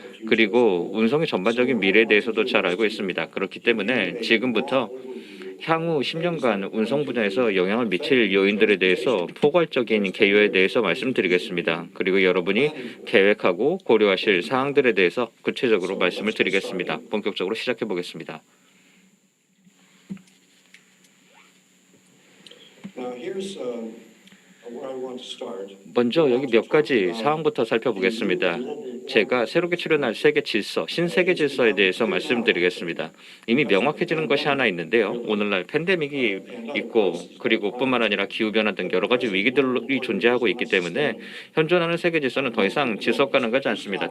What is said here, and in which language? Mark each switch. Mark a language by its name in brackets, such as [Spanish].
[Korean] 그리고 운송의 전반적인 미래에 대해서도 잘 알고 있습니다. 그렇기 때문에 지금부터 향후 10년간 운송 분야에서 영향을 미칠 요인들에 대해서 포괄적인 개요에 대해서 말씀드리겠습니다. 그리고 여러분이 계획하고 고려하실 사항들에 대해서 구체적으로 말씀을 드리겠습니다. 본격적으로 시작해 보겠습니다. [English] Now here's where I want to start. [Korean] 먼저 여기 몇 가지 사항부터 살펴보겠습니다. 제가 새롭게 출연할 세계 질서, 신세계 질서에 대해서 말씀드리겠습니다. 이미 명확해지는 것이 하나 있는데요. 오늘날 팬데믹이 있고 그리고 뿐만 아니라 기후변화 등 여러 가지 위기들이 존재하고 있기 때문에 현존하는 세계 질서는 더 이상 지속 가능하지 않습니다.